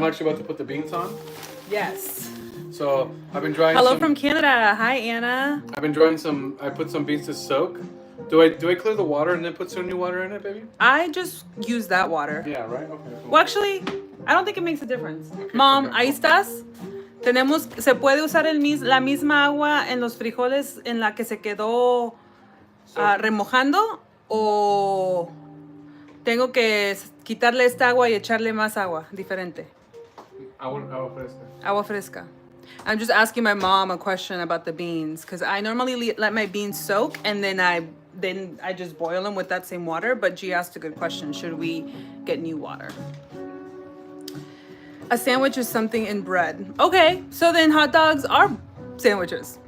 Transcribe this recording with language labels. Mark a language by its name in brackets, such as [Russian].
[English] actually about to put the beans on. Yes. So I've been drying. Hello from Canada. Hi, Anna. I've been drying some. I put some beans to soak. Do I clear the water and then put some new water in it, baby? I just use that water. Yeah, right. Okay. Cool. Well, actually, I don't think it makes a difference. Okay, Mom, okay. [Spanish] ahí estás. Se puede usar la misma agua en los frijoles en la que se quedó remojando, o tengo que quitarle esta agua y echarle más agua diferente. Agua fresca. Agua fresca. [English] I'm just asking my mom a question about the beans, because I normally let my beans soak and then I just boil them with that same water. But she asked a good question. Should we get new water? A sandwich is something in bread. Okay, so then hot dogs are sandwiches.